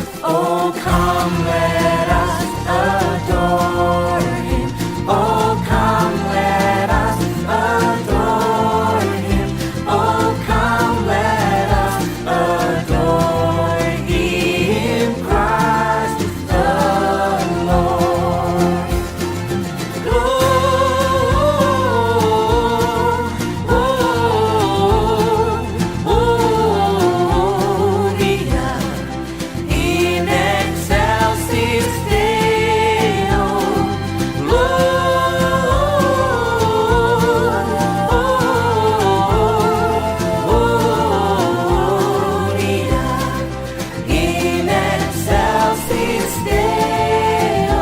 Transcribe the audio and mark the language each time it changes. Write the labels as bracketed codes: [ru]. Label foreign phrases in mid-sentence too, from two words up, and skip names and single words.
[en] Oh, come, let us adore Him. Oh, come, let us adore Him. Oh, come, let us adore Him. Christ the Lord. [la] Gloria in excelsis Deo. Gloria in excelsis Deo.